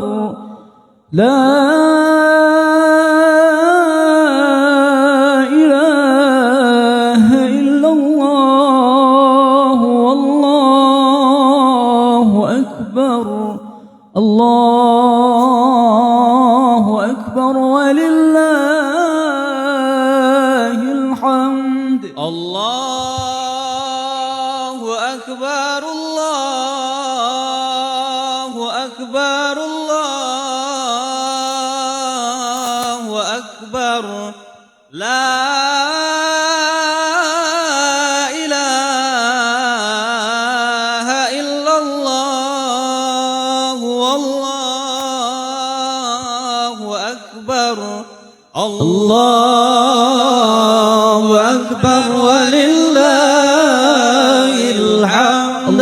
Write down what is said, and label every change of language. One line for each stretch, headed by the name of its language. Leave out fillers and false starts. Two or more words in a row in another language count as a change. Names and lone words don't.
Arabic: لا الله أكبر ولله الحمد. الله أكبر، الله أكبر، الله أكبر. لا إله إلا الله، والله أكبر. الله أكبر ولله الحمد.